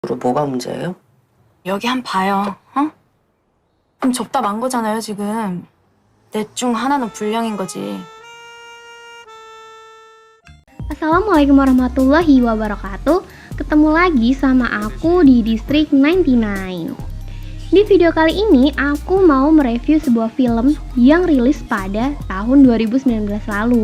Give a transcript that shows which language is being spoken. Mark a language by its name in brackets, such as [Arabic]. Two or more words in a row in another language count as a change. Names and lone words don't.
[Korean] 뭐가 문제예요? 여기 한 봐요, 어? 그럼 접다 만 거잖아요, 지금. 넷 중 하나는 불량인 거지. [Arabic] السلام عليكم ورحمة الله وبركاته. [Indonesian] Ketemu lagi sama aku di District 99. Di video kali ini aku mau mereview sebuah film yang rilis pada tahun 2019 lalu.